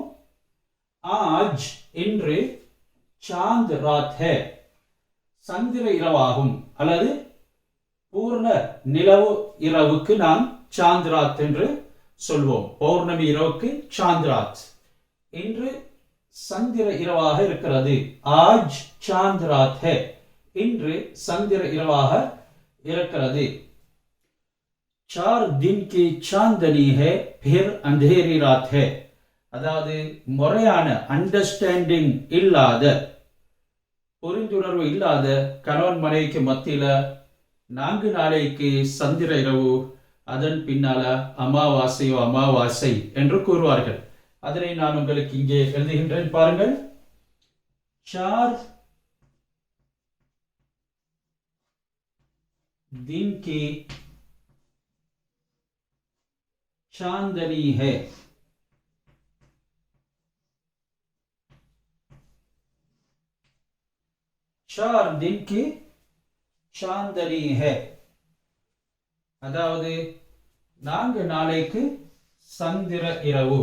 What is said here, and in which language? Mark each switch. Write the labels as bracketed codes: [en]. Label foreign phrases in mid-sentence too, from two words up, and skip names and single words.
[ta] ஆஜ் இன்று, [hi] चांद रात है [ta] சந்திர இரவாகும், அல்லது பூர்ண நிலவு இரவுக்கு நாம் [hi] चांद रात [ta] என்று சொல்வோம். பௌர்ணமி இரவுக்கு [hi] चांद रात. [ta] இன்று சந்திர இரவாக இருக்கிறது. [hi] आज चांद रात है, [ta] இன்று சந்திர இரவாக இருக்கிறது. [hi] 4 दिन की चांदनी है फिर अंधेरी रात है, [ta] அதாவது முறையான அண்டர்ஸ்டாண்டிங் இல்லாத, புரிந்துணர்வு இல்லாத கணவன் மனைவிக்கு மத்தியில 4 நாளைக்கு சந்திர இரவு, அதன் பின்னால அமாவாசையோ அமாவாசை என்று கூறுவார்கள். அதனை நான் உங்களுக்கு இங்கே எழுதுகின்றேன். [hi] பாருங்கள். 4 दिन की चांदनी है. 4 दिन की चांदनी है, [ta] அதாவது 4 நாளைக்கு சந்திர இரவு.